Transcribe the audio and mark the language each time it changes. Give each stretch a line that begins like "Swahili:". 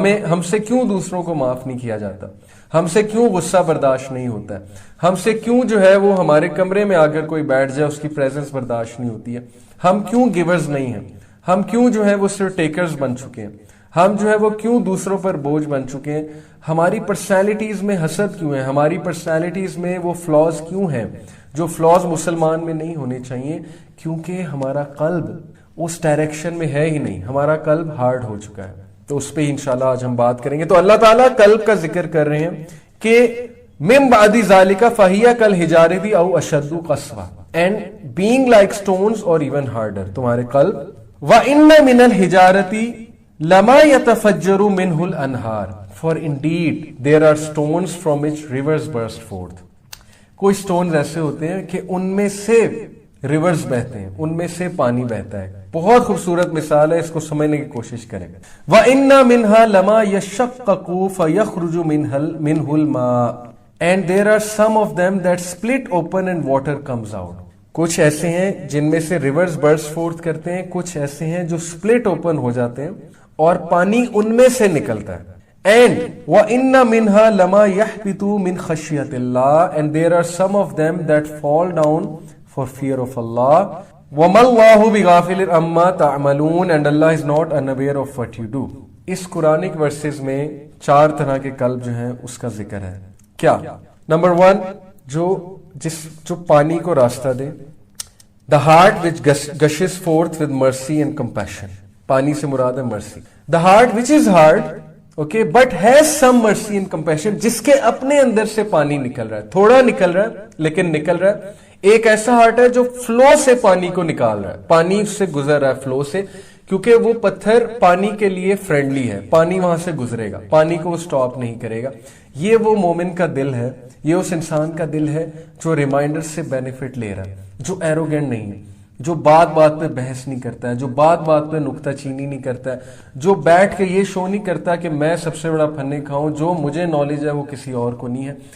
Urdu: ہم سے کیوں دوسروں کو معاف نہیں کیا جاتا, ہم سے کیوں غصہ برداشت نہیں ہوتا ہے, ہم سے کیوں جو ہے وہ ہمارے کمرے میں اگر کوئی بیٹھ جائے اس کی پریزنس برداشت نہیں ہوتی ہے, ہم کیوں گیورز نہیں ہیں, ہم کیوں جو ہے وہ صرف ٹیکرز بن چکے ہیں, ہم جو ہے وہ کیوں دوسروں پر بوجھ بن چکے ہیں, ہماری پرسنالٹیز میں حسد کیوں ہے, ہماری پرسنالٹیز میں وہ فلاز کیوں ہیں جو فلاز مسلمان میں نہیں ہونے چاہیے, کیونکہ ہمارا قلب اس ڈائریکشن میں ہے ہی نہیں, ہمارا قلب ہارڈ ہو چکا ہے. تو اس پہ انشاءاللہ آج ہم بات کریں گے. تو اللہ تعالیٰ قلب کا ذکر کر رہے ہیں کہ
Arabic: من بعد ذالک فہی کالحجارۃ او اشد قسوہ,
English: and being like stones or even harder,
Urdu: تمہارے قلب.
Arabic: وَإِنَّ مِنَ الْحِجَارَةِ لَمَا يَتَفَجَّرُ مِنْهُ الْأَنْهَارُ
English: for indeed there are stones from which rivers burst forth.
Urdu: کوئی سٹونز ایسے ہوتے ہیں کہ ان میں سے ریورز بہتے ہیں, ان میں سے پانی بہتا ہے. بہت خوبصورت مثال ہے, اس کو سمجھنے کی کوشش کریں.
Arabic: وَإِنَّ مِنْهَا لَمَا يَشَّقَّقُ فَيَخْرُجُ مِنْهُ الْمَاءُ
English: and there are some of them that split open and water comes out.
Urdu: کچھ ایسے ہیں جن میں سے ریورز برسٹ فورتھ کرتے ہیں, کچھ ایسے ہیں جو سپلٹ اوپن ہو جاتے ہیں اور پانی ان میں سے نکلتا ہے.
English: And
Arabic: وَإِنَّ مِنْهَا لَمَا يَحْبِطُ مِنْ خَشْيَةِ اللَّهِ
English: and there are some of them that fall down for fear of Allah.
Arabic: وَمَا اللَّهُ بِغَافِلٍ عَمَّا تَعْمَلُونَ
English: and Allah is not unaware of what you do.
Urdu: اس Quranic versus میں 4 طرح کے قلب جو ہیں اس کا ذکر ہے. کیا؟ نمبر 1, جو پانی کو راستہ دے.
English: The heart which gushes forth with mercy and compassion.
Urdu: پانی سے مراد ہے مرسی.
English: The heart which is hard, okay, but has some mercy and compassion,
Urdu: جس کے اپنے اندر سے پانی نکل رہا ہے, تھوڑا نکل رہا ہے لیکن نکل رہا ہے. ایک ایسا ہارٹ ہے جو فلو سے پانی کو نکال رہا ہے, پانی اس سے گزر رہا ہے فلو سے, کیونکہ وہ پتھر پانی کے لیے فرینڈلی ہے، پانی وہاں سے گزرے گا، پانی کو وہ سٹاپ نہیں کرے گا۔ یہ وہ مومن کا دل ہے، یہ اس انسان کا دل ہے جو ریمائنڈر سے بینیفٹ لے رہا ہے، جو ایروگینٹ نہیں ہے، جو بات بات پہ بحث نہیں کرتا ہے، جو بات بات پہ نکتہ چینی نہیں کرتا ہے، جو بیٹھ کے یہ شو نہیں کرتا کہ میں سب سے بڑا پھنے کھاؤں، جو مجھے نالج ہے وہ کسی اور کو نہیں ہے،